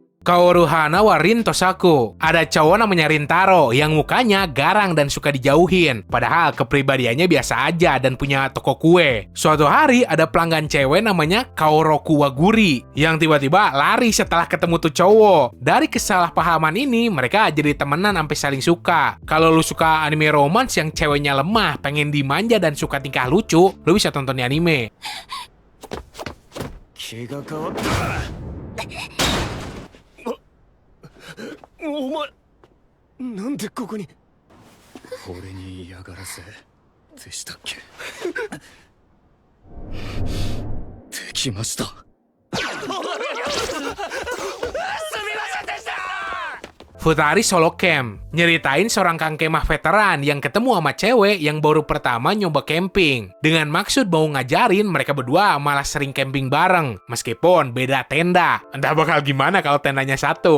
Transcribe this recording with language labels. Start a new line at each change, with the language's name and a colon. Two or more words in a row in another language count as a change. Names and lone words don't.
Indonesian: Kaoru Hana wa Rin Tosaku. Ada cowok namanya Rintaro yang mukanya garang dan suka dijauhin. Padahal kepribadiannya biasa aja dan punya toko kue. Suatu hari ada pelanggan cewek namanya Kaoroku Waguri yang tiba-tiba lari setelah ketemu tuh cowok. Dari kesalahpahaman ini mereka jadi temenan sampai saling suka. Kalau lu suka anime romance yang ceweknya lemah, pengen dimanja dan suka tingkah lucu, lu bisa tonton di anime.
Japanese: 気が変わったお前なんでここに俺に嫌がらせでしたっけできました
Indonesian: Futari Solo Camp nyeritain seorang kang kemah veteran yang ketemu sama cewek yang baru pertama nyoba camping. Dengan maksud mau ngajarin, mereka berdua malah sering camping bareng, meskipun beda tenda. Entah bakal gimana kalau tendanya satu.